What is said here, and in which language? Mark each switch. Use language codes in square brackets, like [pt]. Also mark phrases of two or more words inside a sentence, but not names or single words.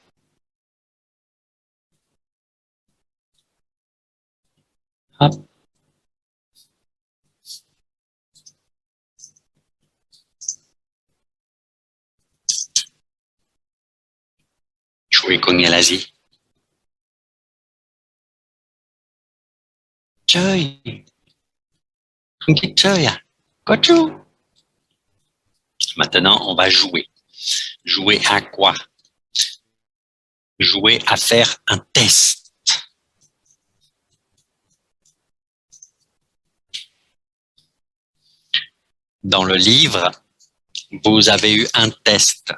[fr] Hop. Jouer con l'Asie. [vi] Chơi. Không thích chơi à? Có chứ. [fr] Maintenant, on va jouer. Jouer à quoi? Jouer à faire un test. Dans le livre, vous avez eu un test.